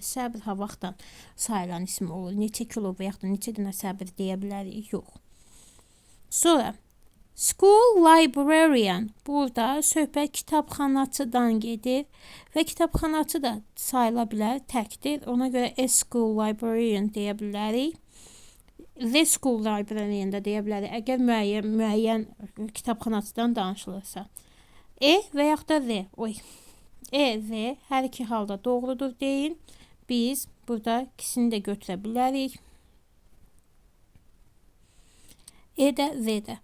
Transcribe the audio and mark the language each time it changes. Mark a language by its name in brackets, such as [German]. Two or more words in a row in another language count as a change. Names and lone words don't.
[Azerbaijani] Səbir ha vaxtdan sayılan isim olur. Neçə kilo və yaxud da neçə dənə səbir deyə bilərik? Yox. Sonra [English] school librarian. [Azerbaijani] Burada söhbət kitabxanaçıdan gedir və kitabxanaçı da sayıla bilər, təkdir. Ona görə [English] a school librarian [Azerbaijani] deyə bilərik. [English] The school librarian [Azerbaijani] da deyə bilərik. Əgər müəyyən kitabxanaçıdan danışılırsa. Və yaxud da the. The hər iki halda doğrudur deyin. Biz burada ikisini də götürə bilərik. Də, the də.